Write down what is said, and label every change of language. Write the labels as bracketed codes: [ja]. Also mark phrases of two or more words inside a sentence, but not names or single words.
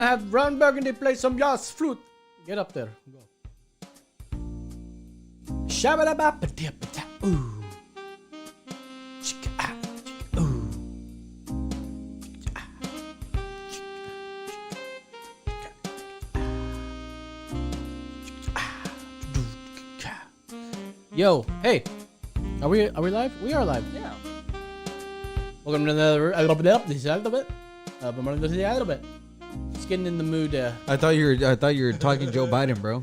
[en] have Ron Burgundy play some jazz flute. Get up there. Go. Shabba-dabba-ba-dip-ba-da. Ooh. Chicka-ah, chicka, ooh. Chicka-ah, chicka-ah. Yo, hey, are we live? We are live. Yeah. Welcome to another a little bit. Just getting in the mood. I thought you were talking Joe Biden, bro.